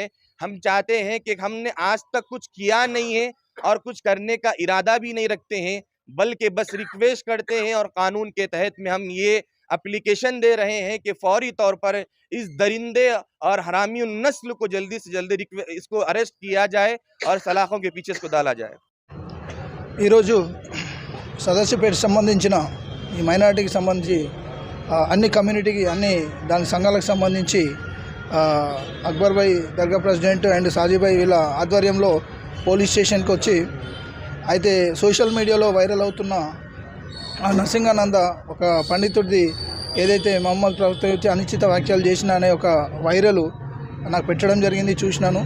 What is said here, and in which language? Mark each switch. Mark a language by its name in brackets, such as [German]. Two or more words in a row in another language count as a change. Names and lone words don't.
[Urdu] ہم چاہتے ہیں کہ ہم نے آج تک کچھ کیا نہیں ہے اور کچھ کرنے کا ارادہ بھی نہیں رکھتے ہیں، بلکہ بس ریکویسٹ کرتے ہیں، اور قانون کے تحت میں ہم یہ اپلیکیشن دے رہے ہیں کہ فوری طور پر اس درندے اور حرامی النسل کو جلدی سے جلدی اس کو اریسٹ کیا جائے اور سلاخوں کے پیچھے اس کو ڈالا جائے۔ [Telugu] ఈరోజు సదాశివపేట సంబంధించిన ఈ మైనారిటీకి సంబంధించి అన్ని కమ్యూనిటీకి అన్ని దాని సంఘాలకు సంబంధించి అక్బర్ భాయ్ దర్గా [English] president and [Telugu] సాజీభాయ్ వీళ్ళ ఆధ్వర్యంలో [English] police station [Telugu] వచ్చి, అయితే [English] social media [Telugu] వైరల్ అవుతున్న నరసింహానంద ఒక పండితుడిది ఏదైతే మహమ్మద్ ప్రవక్త అనుచిత వ్యాఖ్యలు చేసిన అనే ఒక వైరల్ నాకు పెట్టడం జరిగింది, చూసినాను.